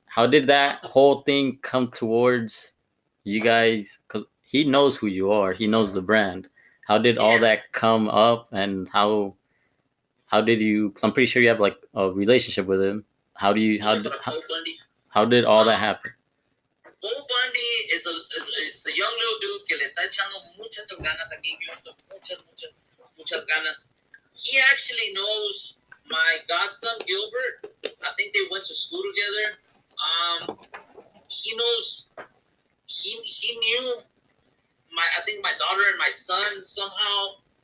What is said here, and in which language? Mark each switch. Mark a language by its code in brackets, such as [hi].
[en] How did that whole thing come towards you guys? Because he knows who you are. He knows the brand. How did all that come up, and how did you? Cause I'm pretty sure you have like a relationship with him. How did all that happen? Bo Bundy is a young little dude [es] que le está echando muchas ganas aquí en Houston. Muchas ganas. [en] He actually knows my godson Gilbert. I think they went to school together. He knows. He knew I think my daughter and my son somehow.